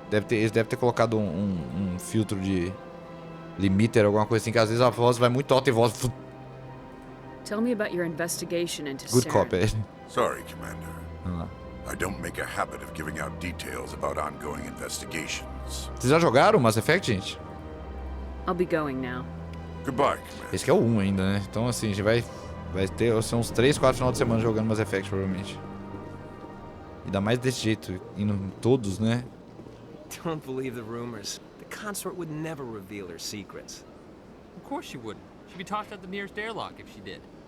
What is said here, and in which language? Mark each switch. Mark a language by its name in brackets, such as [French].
[Portuguese] Eles devem ter colocado um filtro de limiter, alguma coisa assim, que às vezes a voz vai muito alta e a voz... [English] Tell me about your investigation into Good cop, é. Sorry, Commander. I don't make a habit of giving out details about ongoing investigations. [Portuguese] Vocês já jogaram Mass Effect, gente? [English] I'll be going now. Goodbye, Commander. [Portuguese] Esse aqui é o 1 ainda, né? Então assim, a gente vai ter uns 3, 4 final de semana jogando Mass Effect, provavelmente. Ainda mais desse jeito, indo em todos, né? [English] Don't believe the rumors. The consort would never reveal her secrets. Of course she wouldn't. She'd be tossed out the nearest airlock if she did.